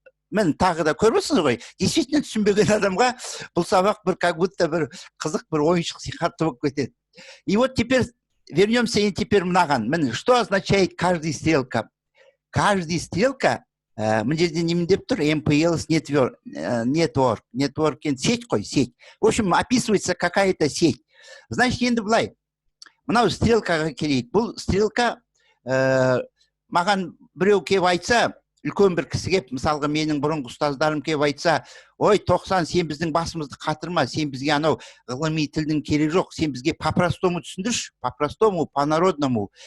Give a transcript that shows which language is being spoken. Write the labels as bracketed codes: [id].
[kk] Мен тағы да көріп ғой, действительно түсінбеген адамға бұл сабақ бір [ru] как будто [kk] бір қызық бір ойыншық сияқты болып кетеді. [ru] И вот теперь вернемся теперь [kk] мынаған. Міне, [ru] что означает каждая стрелка? Каждая стрелка, [kk] мына жерде немен деп тұр, MPLS network, сеть қой, сеть. [ru] В общем, описывается какая-то сеть. [kk] Значит, енді былай, мынау стрелкаға келейік. Бұл стрелка, маған біреу кеп айтса, үлкен бір кісі кеп, мысалға менің бұрынғы ұстаздарым кеп айтса, ой, 90, сен біздің басымызды қатырма, сен бізге анау ғылыми тілдің керек жоқ, сен бізге по-простому түсіндірші, [ru] по-простому, по-народному.